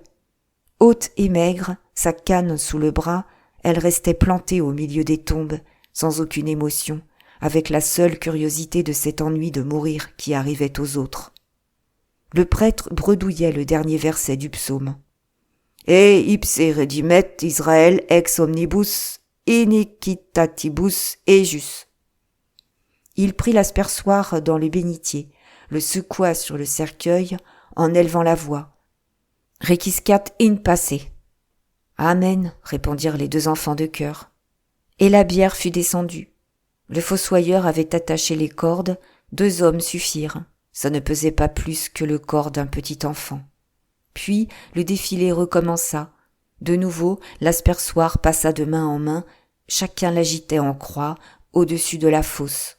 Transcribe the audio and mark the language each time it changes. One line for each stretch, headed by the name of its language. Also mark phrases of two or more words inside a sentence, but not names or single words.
French: Haute et maigre, sa canne sous le bras, elle restait plantée au milieu des tombes, sans aucune émotion, avec la seule curiosité de cet ennui de mourir qui arrivait aux autres. Le prêtre bredouillait le dernier verset du psaume. «
Latin: Et ipse redimet Israël ex omnibus iniquitatibus ejus
French: » Il prit l'aspersoir dans le bénitier, le secoua sur le cercueil en élevant la voix. «
Latin: Requiscat in pace
French: »« Amen » répondirent les deux enfants de chœur. Et la bière fut descendue. Le fossoyeur avait attaché les cordes, 2 hommes suffirent. Ça ne pesait pas plus que le corps d'un petit enfant. Puis le défilé recommença. De nouveau, l'aspersoir passa de main en main, chacun l'agitait en croix, au-dessus de la fosse.